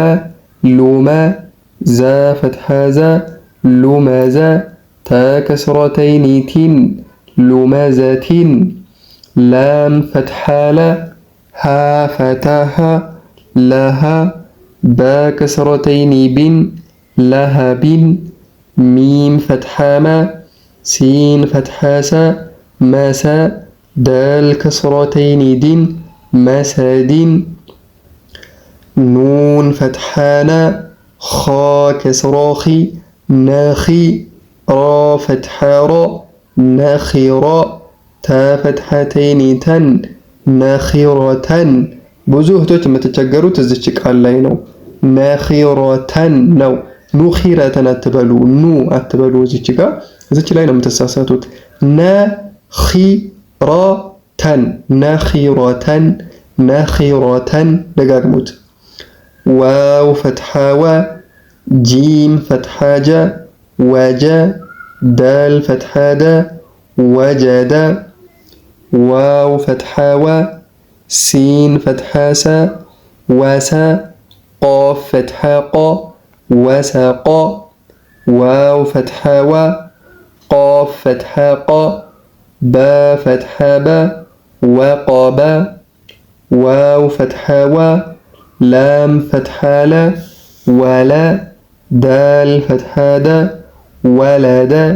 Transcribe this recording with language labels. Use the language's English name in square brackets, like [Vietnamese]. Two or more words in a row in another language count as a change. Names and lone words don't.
[Arabic] لُمَ، زا فتحة زَ لُمَزَ، تا كسرتين تٍ لُمَزَةٍ، لام فتحة لَ ها فتحة هَ لَهَ، با كسرتين بٍ لَهَبٍ، ميم فتحة مَ سين فتحة سَ مَسَ، دال كسرتين دٍ مَسَدٍ፣ نون فتحة نَ خا كسرة خِ نَخِ، را فتحة رَ نَخِرَ، تا فتحتين تً نَخِرَةً። [Amharic] ብዙ እህቶች የምትቸገሩት እዚች ቃል ላይ ነው። ነኺረተን ነው። ኑኺረተን አትበሉ፣ ኑ አትበሉ። እዚች ላይ ነው የምትሳሳቱት። [Arabic] نَخِرَةً نَخِرَةً نَخِرَةً። ደጋግሙት። واو فتحة وَ، جيم فتحة جَ وَجَ، دال فتحة دَ وَجَدَ፣ واو فتحة وَ، سين فتحة سَ وَسَ، قاف فتحة قَ وَسَقَ، واو فتحة وَ، قاف فتحة قَ، با فتحة بَ وَقَبَ، واو فتحة وَ، لام فتحة لَ وَلَ، دال فتحة دَ وَلَدَ፣